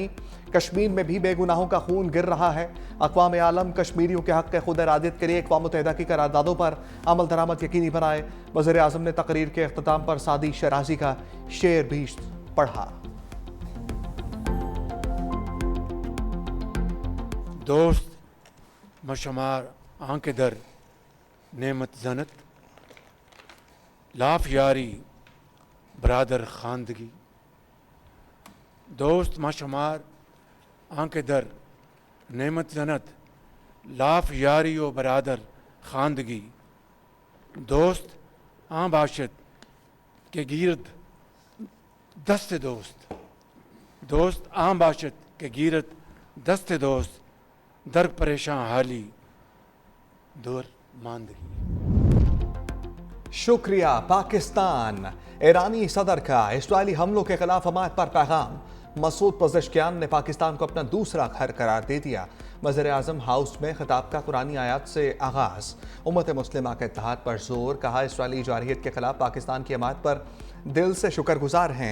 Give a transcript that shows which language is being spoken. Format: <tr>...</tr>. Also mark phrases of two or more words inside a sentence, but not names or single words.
<ur>کشمیر میں بھی بے گناہوں کا خون گر رہا ہے۔ اقوام عالم کشمیریوں کے حق خود ارادیت کے لیے اقوام متحدہ کی قراردادوں پر عمل درآمد یقینی بنائے۔ وزیر اعظم نے تقریر کے اختتام پر سعدی شیرازی کا شعر بھی پڑھا۔</ur> <fa>دوست مشمار آنکھ در نعمت زنت، لاف یاری برادر خواندگی۔ دوست مشمار آنکھ در نعمت زنت، لاف یاری و برادر خواندگی۔ دوست آن باشد کہ گیرد دست دوست، دوست آن باشد کہ گیرد دست دوست، در پریشان حالی دور ماندگی۔</fa> <ur>شکریہ پاکستان۔ ایرانی صدر کا اسرائیلی حملوں کے خلاف حمایت پر پیغام۔ مسعود پزشکیان نے پاکستان کو اپنا دوسرا گھر قرار دے دیا۔ وزیر اعظم ہاؤس میں خطاب کا قرآنی آیات سے آغاز۔ امت مسلمہ کے اتحاد پر زور، کہا اسرائیلی جارحیت کے خلاف پاکستان کی حمایت پر دل سے شکر گزار ہیں۔</ur>